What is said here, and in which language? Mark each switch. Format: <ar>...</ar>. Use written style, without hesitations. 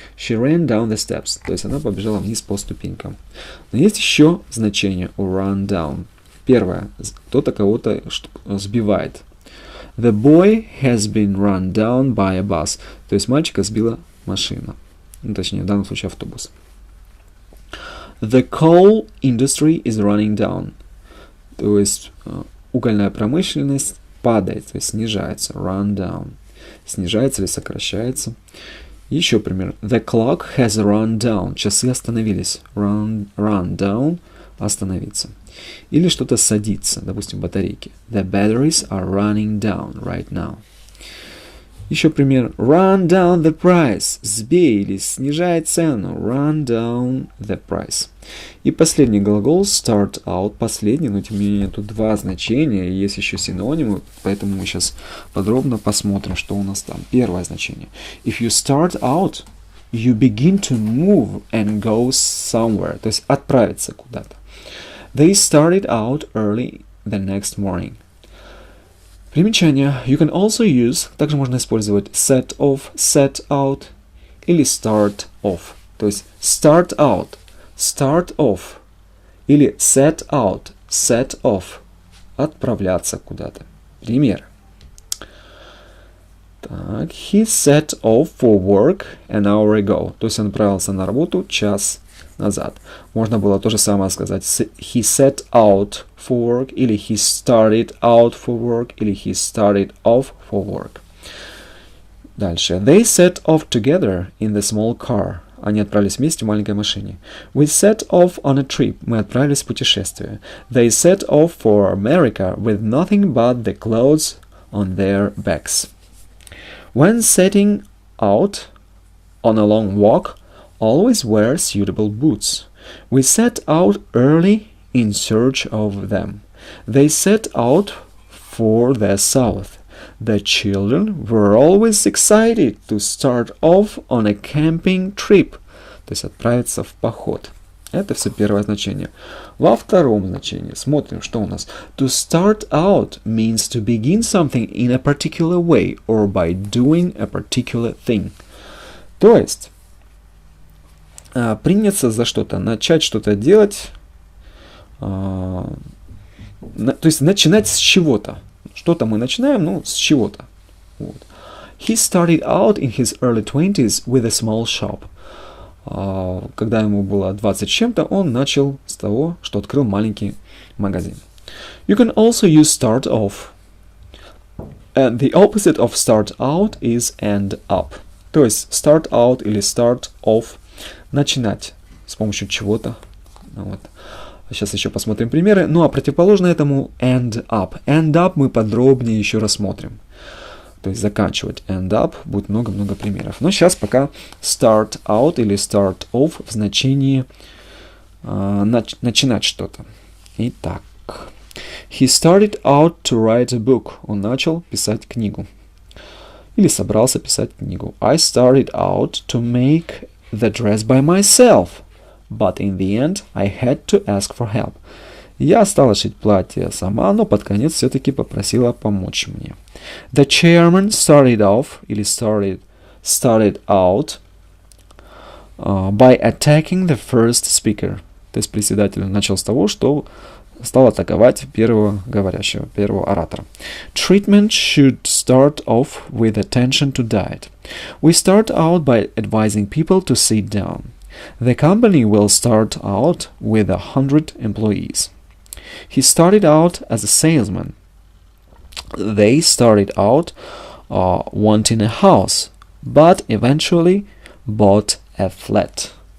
<en>She ran down the steps.</en> <ru>То есть она побежала вниз по ступенькам. Но есть еще значение у</ru> <en>run down.</en> <ru>Первое. Кто-то кого-то сбивает.</ru> <en>The boy has been run down by a bus.</en> <ru>То есть мальчика сбила машина. Ну, точнее, в данном случае автобус.</ru> <en>The coal industry is running down.</en> <ru>То есть угольная промышленность падает, то есть снижается.</ru> <en>Run down.</en> <ru>Снижается или сокращается. Еще пример.</ru> <en>The clock has run down.</en> <ru>Часы остановились.</ru> <en>Run down.</en> <ru>Остановиться. Или что-то садится, допустим, батарейки.</ru> <en>The batteries are running down right now.</en> <ru>Еще пример.</ru> <en>Run down the price.</en> <ru>Сбей или снижай цену.</ru> <en>Run down the price.</en> <ru>И последний глагол start out. Последний, но тем не менее тут два значения. Есть еще синонимы, поэтому мы сейчас подробно посмотрим, что у нас там. Первое значение.</ru> <en>If you start out, you begin to move and go somewhere.</en> <ru>То есть отправиться куда-то.</ru> <en>They started out early the next morning.</en> <ru>Примечание.</ru> <en>You can also use,</en> <ru>также можно использовать</ru> <en>set off, set out или start off.</en> <ru>То есть</ru> <en>start off или set out, set off.</en> <ru>Отправляться куда-то. Пример.</ru> <en>Так, he set off for work an hour ago.</en> <ru>То есть он отправился на работу час назад. Можно было то же самое сказать.</ru> <en>He set out for work, или he started out for work, или he started off for work.</en> <ru>Дальше.</ru> <en>They set off together in the small car.</en> <ru>Они отправились вместе в маленькой машине.</ru> <en>We set off on a trip.</en> <ru>Мы отправились в путешествие.</ru> <en>They set off for America with nothing but the clothes on their backs. When setting out on a long walk, always wear suitable boots. We set out early in search of them. They set out for the south. The children were always excited to start off on a camping trip.</en> <ru>То есть отправиться в поход. Это все первое значение. Во втором значении смотрим, что у нас.</ru> <en>To start out means to begin something in a particular way or by doing a particular thing.</en> <ru>То есть приняться за что-то, начать что-то делать, то есть начинать с чего-то. Что-то мы начинаем, ну, с чего-то. Вот.</ru> <en>He started out in his early 20s with a small shop.</en> <ru>Когда ему было 20 с чем-то, он начал с того, что открыл маленький магазин.</ru> <en>You can also use start off. And the opposite of start out is end up.</en> <ru>То есть</ru> <en>start out или start off.</en> <ru>Начинать с помощью чего-то. Вот. Сейчас еще посмотрим примеры. Ну а противоположно этому</ru> <en>end up. End up</en> <ru>мы подробнее еще рассмотрим. То есть заканчивать</ru> <en>end up.</en> <ru>Будет много-много примеров. Но сейчас пока</ru> <en>start out или start off</en> <ru>в значении начинать что-то. Итак.</ru> <en>He started out to write a book.</en> <ru>Он начал писать книгу. Или собрался писать книгу.</ru> <en>I started out to make the dress by myself, but in the end I had to ask for help.</en> <ru>Я стала шить платье сама, но под конец все-таки попросила помочь мне.</ru> <en>The chairman started off, или started out by attacking the first speaker.</en> <ru>То есть председатель начал с того, что стал атаковать первого говорящего, первого оратора.</ru> <en>Treatment should start off with attention to diet. We start out by advising people to sit down. The company will start out with 100 employees. He started out as a salesman. They started out wanting a house, but eventually bought a flat.</en>